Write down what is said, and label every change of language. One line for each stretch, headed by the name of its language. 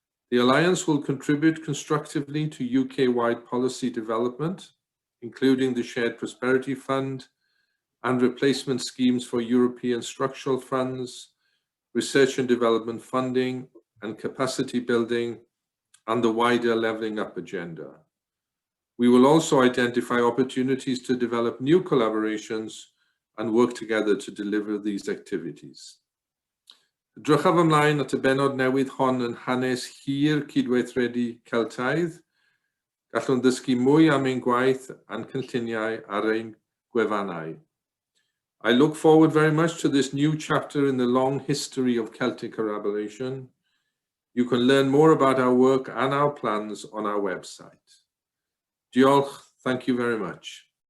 English: The Alliance will contribute constructively to UK-wide policy development, including the Shared Prosperity Fund and replacement schemes for European structural funds, research and development funding, and capacity building, and the wider levelling up agenda. We will also identify opportunities to develop new collaborations and work together to deliver these activities.
Welsh: Edrychaf ymlaen at y benod newydd hon yn hanes hir cydweithredu Celtaidd, gallwn ddysgu mwy am ein gwaith a'n cynlluniau ar ein gwefannau.
English: I look forward very much to this new chapter in the long history of Celtic collaboration. You can learn more about our work and our plans on our website. Diolch, thank you very much.